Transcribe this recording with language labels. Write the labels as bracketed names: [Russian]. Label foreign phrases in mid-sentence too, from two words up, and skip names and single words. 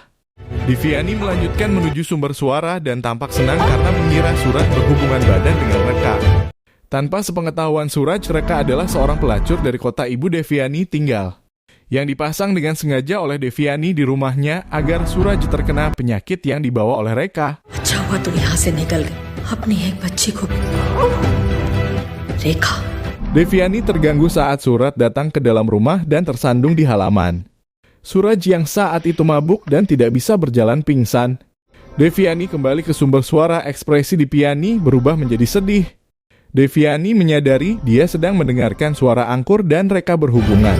[Indonesian] Deviani melanjutkan menuju sumber suara dan tampak senang karena mengira Suraj berhubungan badan dengan Reka. Tanpa sepengetahuan Suraj, Reka adalah seorang pelacur dari kota ibu Deviani tinggal, yang dipasang dengan sengaja oleh Deviani di rumahnya agar Suraj terkena penyakit yang dibawa oleh Reka. [Hindi] अच्छा हुआ तुम यहाँ से निकल गए अपनी एक बच्ची को रेखा [Indonesian] Deviani terganggu saat Suraj datang ke dalam rumah dan tersandung di halaman. Suraj yang saat itu mabuk dan tidak bisa berjalan pingsan. Deviani kembali ke sumber suara. Ekspresi Deviani berubah menjadi sedih. Deviani menyadari dia sedang mendengarkan suara Angkur dan Reka berhubungan.